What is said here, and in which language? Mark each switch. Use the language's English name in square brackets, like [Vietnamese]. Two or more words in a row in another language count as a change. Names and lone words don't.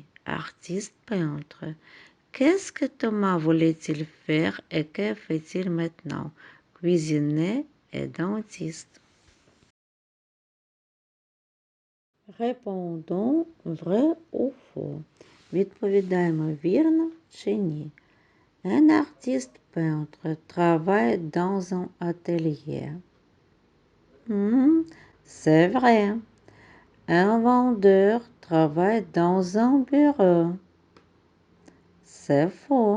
[French] Artiste peintre. Qu'est-ce que Thomas voulait-il faire et que fait-il maintenant? Cuisinier et dentiste. Répondons vrai ou faux. [Ukrainian] Відповідаємо вірно чи ні. [French] Un artiste peintre travaille dans un atelier. C'est vrai. Un vendeur travaille dans un bureau. C'est faux.